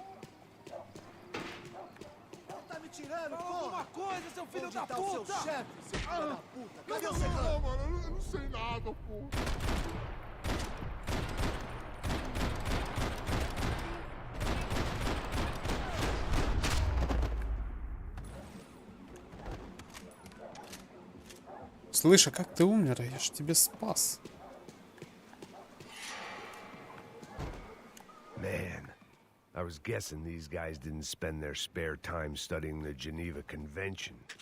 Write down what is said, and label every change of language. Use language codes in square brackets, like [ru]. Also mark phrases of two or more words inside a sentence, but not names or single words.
[pt] Tá me tirando, Alguma coisa, seu filho da Onde tá o seu puta! chefe, seu filho da puta? Cadê o serrano? mano, eu não sei nada, pô. [ru] Слышь, а как ты умер? Я ж тебя спас. [en] Man, I was guessing these guys didn't spend their spare time studying the Geneva Convention.